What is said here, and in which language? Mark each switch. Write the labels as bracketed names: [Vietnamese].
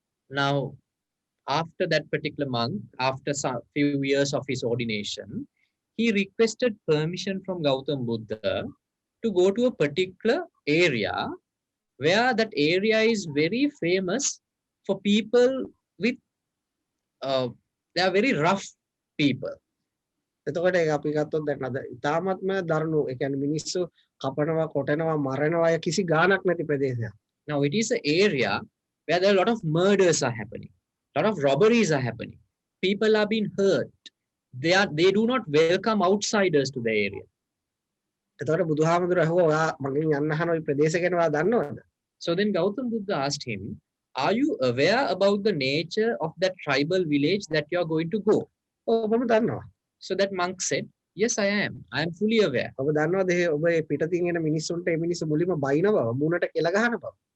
[English] Now after that particular monk, after some few years of his ordination, he requested permission from Gautam Buddha to go to a particular area where that area is very famous for people with they are very rough people. [Sinhala] එතකොට ඒක අපි ගත්තොත් දැන් අද ඉතාමත්ම දරුණු ඒ කියන්නේ මිනිස්සු කපනවා කොටනවා මරනවා අය කිසි ගාණක් නැති ප්‍රදේශයක්. [English] Now it is an area where there are a lot of murders are happening, a lot of robberies are happening, people are being hurt. They do not welcome outsiders to the area. [Sinhala] එතකොට බුදුහාමුදුරුවෝ අහුවා ඔයා මගෙන් යන්න අහන ওই ප්‍රදේශ ගැන ඔයා දන්නවද? [English] So then Gautam Buddha asked him, are you aware about the nature of that tribal village that you are going to go? [Sinhala] ඔව් මම දන්නවා. [English] So that monk said, yes, I am fully aware. [Sinhala] ඔබ දන්නවද ඔබ මේ පිටතින් එන මිනිස්සුන්ට මේ මිනිස්සු මුලින්ම බයින බව මූණට කෙල ගහන බව?